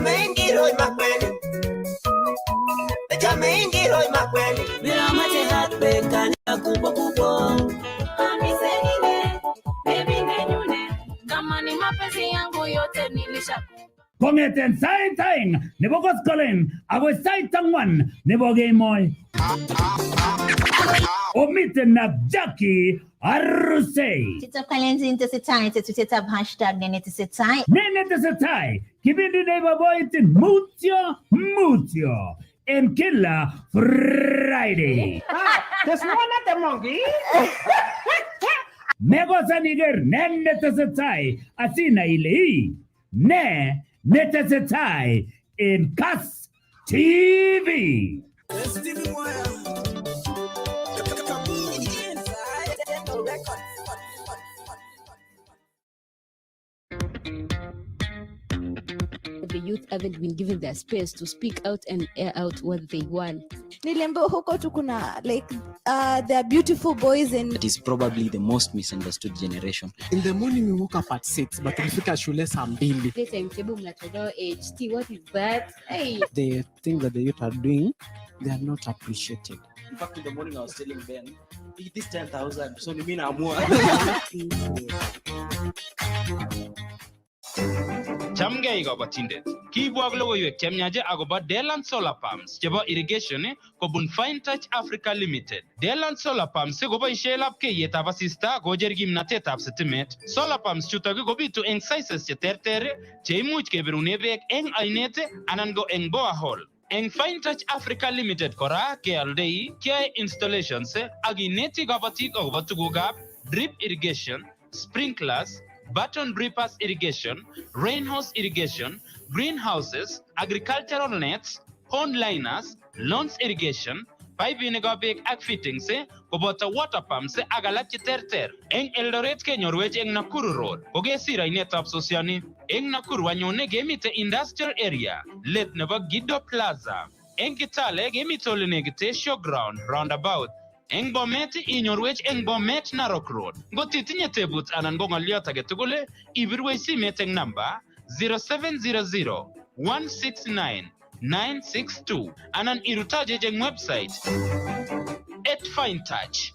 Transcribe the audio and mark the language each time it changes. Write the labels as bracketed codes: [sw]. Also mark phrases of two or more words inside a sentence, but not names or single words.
[kln] Kongeten sait aeng nebo koskolen agoi sait angwan nebo kemoi. Omiten na Jackie Arusei. Tita Kalenjin tesetai tetutetab hashtag nenetesetai. Nenetesetai kipindi neiboiboitin mutyo en kila Friday. [en] There's no other monkey. [kln] Megosaniger nenetesetai [sw] asina ile hii [kln] netesetai in Kass TV. [en] The youth haven't been given their space to speak out and air out what they want. [sw] Nilembo huko tu kuna [en] like they are beautiful boys and it is probably the most misunderstood generation. In the morning we woke up at 6 but [sw] tulifika shule saa 2. [en] This timetable mnatolewa HT, what is that? Hey. The things that the youth are doing, they are not appreciated. In fact, in the morning I was telling Ben, it is 10,000. So you mean I'm more? [kln] Chamgei kabatindet. Kibwag logoiwek chemyache agobo Deland Solar Pumps chebo irrigation kobun Fine Touch Africa Limited. Deland Solar Pumps koboishe lapkeiyetab asista kocher kimnatetab sitimet. Solar Pumps chutok kobitu eng sizes cheterter cheimuch kebirune beek eng ainet anan ko eng borehole. Eng Fine Touch Africa Limited kora kealdei kiyae installations ak ineti kabatik agobo tugukab [en] drip irrigation, sprinklers, button drippers irrigation, rainhose irrigation, greenhouses, agricultural nets, pond liners, lawns irrigation, [kln] pipeinikab beek ak fittings koboto [en] water pumps [kln] ak alak cheterter. Eng Eldoret kenyorwech eng Nakuru Road, kokesir ainetab Sosiani. Eng Nakuru anyone kemite [en] industrial area, [kln] let nebo Gido Plaza. Eng Kitale kemite ole nekite [en] showground roundabout. [kln] Eng Bomet inyorwech eng Bomet Narok Road. Ngot itinye tebut anan ko ng'olyot age tugul, ibirwech simet eng namba 0700 169 962 anan irutaje eng website at Fine Touch.